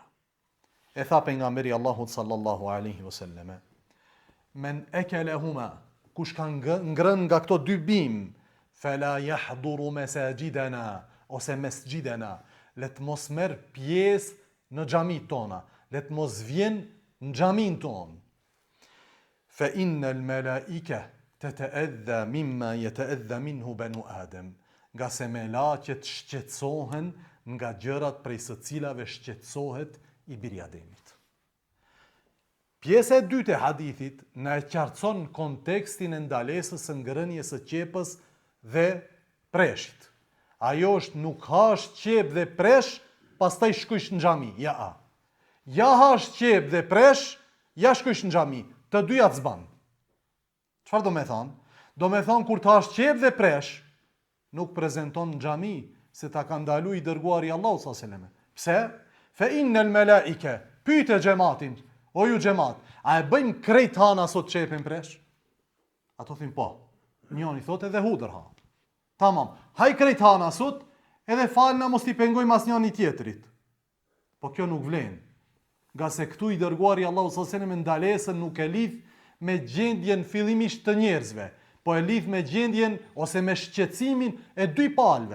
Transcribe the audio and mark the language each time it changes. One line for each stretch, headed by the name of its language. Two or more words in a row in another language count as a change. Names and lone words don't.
Albanian: E tha pejgamberi Allahut
Arabic: صلى الله عليه وسلم, من أكلهما,
Albanian: kush ka ngrën nga këto dy bimë,
Arabic: فلا يحضر مساجدنا
Albanian: ose mesgjidena, le të mos merr pjesë në xhamit tona, le të mos vjen në xhamin ton.
Arabic: فإن الملائكة تتأذى مما يتأذى منه بنو آدم,
Albanian: nga se melaqet shqetësohen nga gjërat prej së cilave shqetësohet i biri Ademit. Pjesa e dytë e hadithit na e qartëson kontekstin e ndalesës së ngrënies së qepës dhe preshit. Ajo është nuk hash qep dhe presh, pastaj shkojsh në xhami. Ja hash qep dhe presh, ja shkojsh në xhami. Të dyja të zban. Çfarë do me thonë? Do me thonë kur të hash qep dhe presh, nuk prezanton në xhami se ta ka ndalu i dërguari Allahu
Arabic: صلى الله عليه وسلم.
Albanian: Pse?
Arabic: فإن الملائكة,
Albanian: pyete xhamatin, o ju xhamat, a e bëjmë krejt hana sot qepin presh? Ato thim po. Njoni thot edhe hudër ha. Tamam, haj krejt hana sot, edhe falna mos t'i pengojmë as njani tjetrit. Po kjo nuk vlen. Nga se këtu i dërguari Allahu
Arabic: صلى الله عليه وسلم
Albanian: ndalesën nuk e lidh me gjendjen fillimisht të njerëzve, po e lidh me gjendjen ose me shqetësimin e dy palëve.